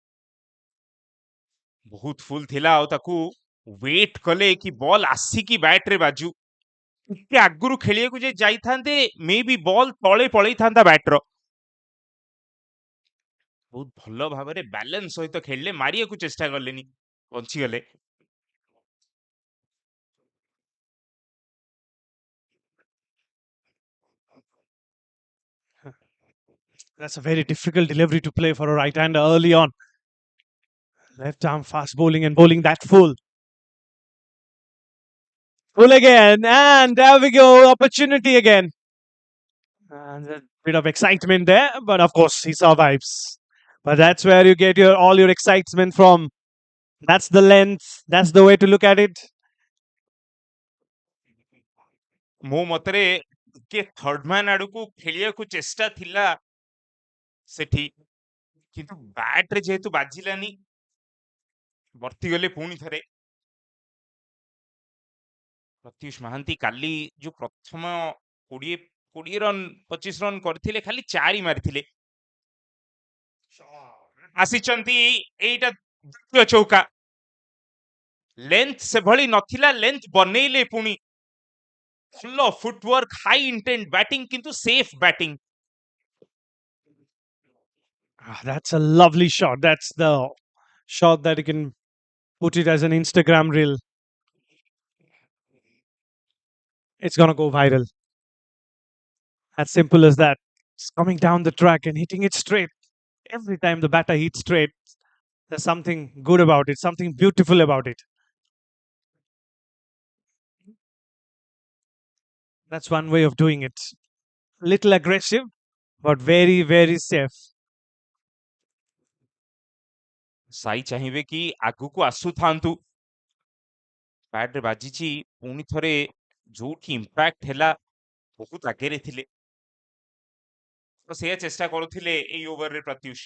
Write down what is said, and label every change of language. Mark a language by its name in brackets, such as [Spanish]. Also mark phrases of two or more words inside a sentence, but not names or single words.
[Odia] ବହୁତ ଫୁଲ ଥିଲା ଆଉ ତାକୁ ୱେଟ୍ କଲେ କି ବଲ୍ ଆସିକି ବ୍ୟାଟରେ ବାଜୁ ଟିକେ ଆଗରୁ ଖେଳିବାକୁ ଯେ ଯାଇଥାନ୍ତେ ମେ ବି ବଲ୍ ତଳେ ପଳେଇଥାନ୍ତା ବ୍ୟାଟର ବହୁତ ଭଲ ଭାବରେ ବ୍ୟାଲେନ୍ସ ସହିତ ଖେଳିଲେ ମାରିବାକୁ ଚେଷ୍ଟା କଲେନି ବଞ୍ଚିଗଲେ [English] That's a very difficult delivery to play for a right hander early on. Left arm fast bowling and bowling that full. Full again, and there we go. Opportunity again. And a bit of excitement there, but of course he survives. But that's where you get your all your excitement from. That's the length. That's the way to look at it. [Odia] ମୋ ମତରେ ଟିକେ [English] third man [Odia] ଆଡକୁ ଖେଳିବାକୁ ଚେଷ୍ଟା ଥିଲା ସେଠି କିନ୍ତୁ ବ୍ୟାଟରେ ଯେହେତୁ ବାଜିଲାନି ବର୍ତ୍ତିଗଲେ ପୁଣି ଥରେ ପ୍ରତ୍ୟୁଷ ମହାନ୍ତି କାଲି ଯୋଉ ପ୍ରଥମ 20 ରନ୍ 25 ରନ୍ କରିଥିଲେ ଖାଲି 4 ମାରିଥିଲେ ଆସିଛନ୍ତି ଏଇଟା ଦ୍ୱିତୀୟ ଚୌକା ଲେନ୍ଥ ସେଭଳି ନଥିଲା ଲେନ୍ଥ ବନେଇଲେ ପୁଣି [English] full of footwork, high intent batting, [Odia] kintu [English] safe batting. That's a lovely shot. That's the shot that you can put it as an Instagram reel. It's gonna go viral. As simple as that. It's coming down the track and hitting it straight. Every time the batter hits straight, there's something good about it, something beautiful about it. That's one way of doing it. Little aggressive, but very, very safe. [Odia] ସାଇ ଚାହିଁବେ କି ଆଗକୁ ଆସୁଥାନ୍ତୁ, ବ୍ୟାଟରେ ବାଜିଛି ପୁଣି ଥରେ, ଯୋଉଠି ଇମ୍ପାକ୍ଟ ହେଲା ବହୁତ ଆଗରେ ଥିଲେ, ତ ସେଇଆ ଚେଷ୍ଟା କରୁଥିଲେ ଏଇ ଓଭରରେ ପ୍ରତ୍ୟୁଷ।